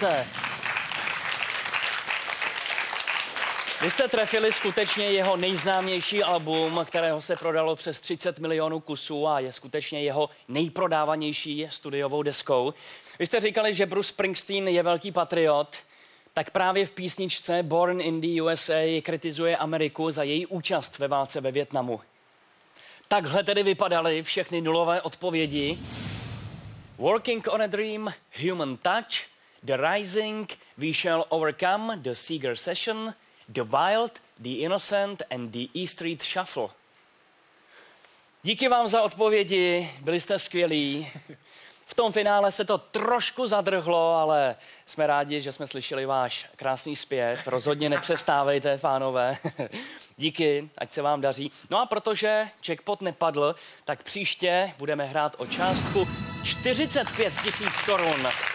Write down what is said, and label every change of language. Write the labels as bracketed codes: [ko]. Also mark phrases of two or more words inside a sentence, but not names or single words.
[cs] Vy jste trefili skutečně jeho nejznámější album, kterého se prodalo přes 30 milionů kusů a je skutečně jeho nejprodávanější studiovou deskou. Vy jste říkali, že Bruce Springsteen je velký patriot, tak právě v písničce Born in the USA kritizuje Ameriku za její účast ve válce ve Vietnamu. Takhle tedy vypadaly všechny nulové odpovědi. Working on a Dream, Human Touch, The Rising, We Shall Overcome, The Seeger Session, The Wild, The Innocent and The E Street Shuffle. Díky vám za odpovědi, byli jste skvělí. V tom finále se to trošku zadrhlo, ale jsme rádi, že jsme slyšeli váš krásný zpěv. Rozhodně nepřestávejte, pánové. Díky, ať se vám daří. No a protože jackpot nepadl, tak příště budeme hrát o částku 45 000 korun.